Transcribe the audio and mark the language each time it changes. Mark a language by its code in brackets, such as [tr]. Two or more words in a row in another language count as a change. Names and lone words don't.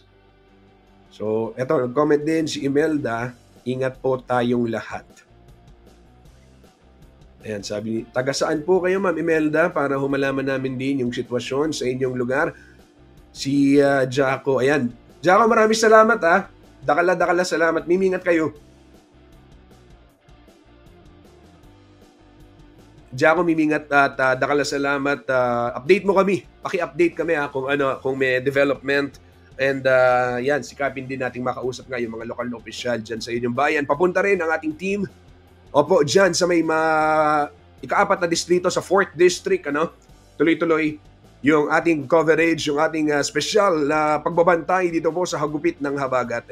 [tl] So eto, nag-comment din si Imelda, ingat po tayong lahat. Ayan, sabi, taga saan po kayo, Ma'am Imelda, para humalaman namin din yung sitwasyon sa inyong lugar. Si Jaco, ayan. Jaco, maraming salamat ha. [pam] Dakala salamat. Mimingat kayo. Jaco, mimingat at dakala salamat. [tl] Update mo kami. Paki-update kami kung may development. And yan, sikapin din nating makausap nga yung mga lokal na opisyal dyan sa inyong bayan. Papunta rin ang ating team. Opo, dyan sa may ika-4 na distrito sa 4th District, tuloy-tuloy yung ating coverage, yung ating special na pagbabantay dito po sa hagupit ng habagat.